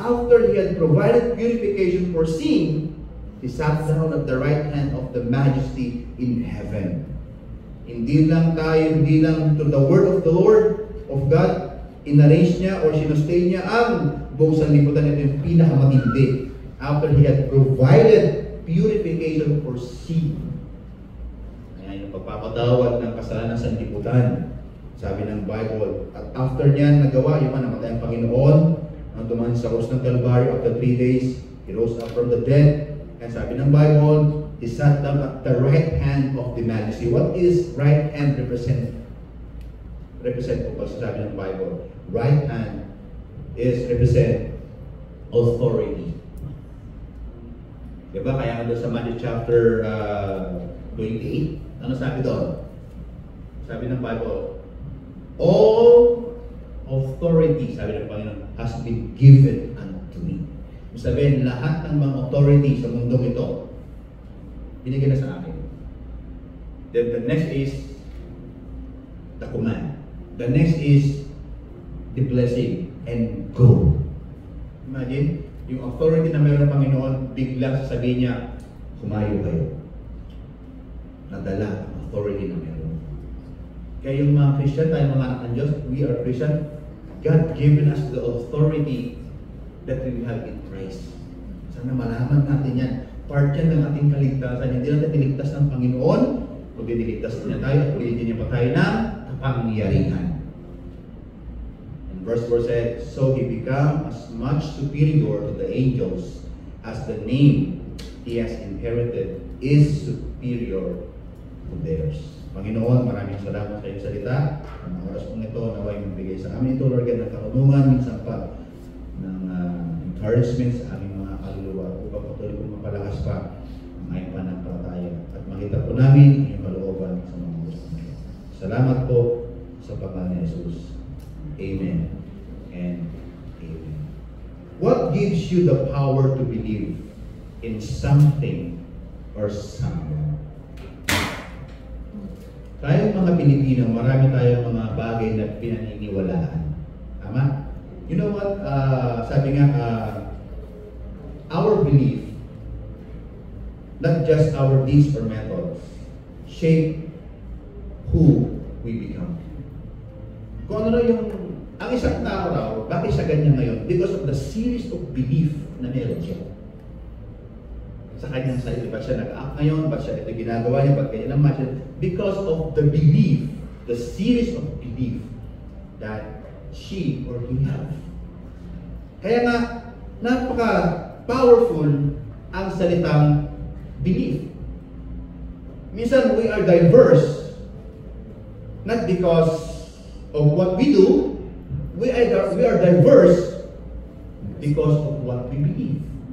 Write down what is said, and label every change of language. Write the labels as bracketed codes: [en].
[en] After He had provided purification for sin, He sat down at the right hand of the Majesty in heaven. [tl] Hindi lang [en] to the word of the Lord, of God, [tl] inarrange niya or sinustay niya ang buong sanlibutan. Ito yung pinakamatindi. [en] After He had provided purification for sin. [tl] Ayan yung pagpapatawad ng kasalanan sa sanlibutan. Sabi ng Bible. At after niyan nagawa, yung namatay ang Panginoon, ang dumaan sa krus ng Calvary, [en] after 3 days, He rose up from the dead. And [tl] sabi ng [en] Bible, He sat down at the right hand of the Majesty. What is right hand represent? Represent po kasi sabi ng Bible. Right hand is represent authority. [tl] Diba? Kaya nga doon sa Matthew chapter 28, ano sabi doon? [en] Sabi ng Bible, all authority, [tl] sabi ng Panginoon, [en] has been given unto me. [tl] Sabihin, lahat ng mga authority sa mundong ito, binigyan na sa akin. [en] Then the next is the command. The next is the blessing and go. [tl] Imagine, yung authority na mayroon ng Panginoon, biglang sasabihin niya, humayo kayo. Nadala ang authority na mayroon. Kaya yung mga Christian, tayo mga anak ng Diyos, [en] we are Christian, God given us the authority that we have in Christ. [tl] Sana malaman natin yan. Part yan ng ating kaligtasan. Hindi natin niligtas ng Panginoon, kundi niligtas niya tayo at ulitin niya pa tayo ng kapangyarihan. [en] And verse 4 said, so He became as much superior to the angels as the name He has inherited is superior to theirs. [tl] Panginoon, maraming salamat sa iyong salita. Ang oras kong ito, naway magbigay sa amin ito, Lord God, ng karunungan, minsan pa ng encouragement sa aming mga kaluluwa upang patuloy kong mapalakas pa ang aming pananampalataya at makita po namin ang iyong kalooban sa mga gusto namin. Salamat po sa pangalan ni Jesus. Amen and amen. [en] What gives you the power to believe in something or someone? [tl] Tayong mga Pilipino, marami tayong mga bagay na pinaniniwalaan. Tama? [en] You know what? [tl] Sabi nga, [en] our belief, not just our deeds or methods, shape who we become. [tl] Kung ano yung, ang isang tao raw, bakit siya ganyan ngayon? [en] Because of the series of belief [tl] na meron siya. Sa kanyang sarili, ba't siya nag-act ngayon? Ba't siya ito ginagawa niya? Ba't kanya naman siya? [en] Because of the belief, the series of belief that she or he have. [tl] Kaya nga, napaka-powerful ang salitang belief. [en] Minsan, we are diverse. Not because of what we do, we are diverse because of what we believe.